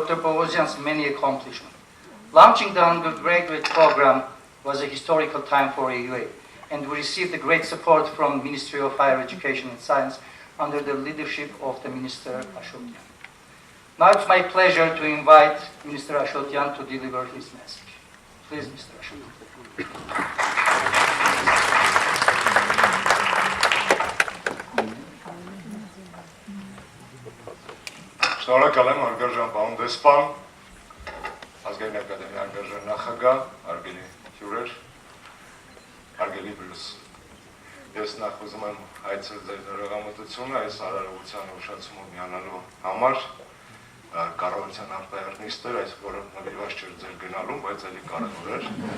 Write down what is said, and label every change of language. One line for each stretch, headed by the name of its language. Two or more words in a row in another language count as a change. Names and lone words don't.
English: Pogosyan's many accomplishments Launching the undergraduate program was a historical time for AUA, and we received the great support from Ministry of Higher Education and Science under the leadership of the Minister Ashotyan. Now it's my pleasure to invite Minister Ashotyan to deliver his message. Please, Mr. Ashotyan.
Armenian: Շնորհակալ եմ հարգարժան պարոն դեսպան, Ազգային ակադեմիայի հարգարժան նախագահ, հարգելի հյուրեր, հարգելի Բրյուս։ Ես նախ ուզում եմ հայցել ձեր նորեղամտությունը այս արարողության ուշացումով միանալու համար, կառավարության արտահայտիչներ, այս որը նվիրված չէր ձեր գնալուն, բայց էլի կարևոր էր։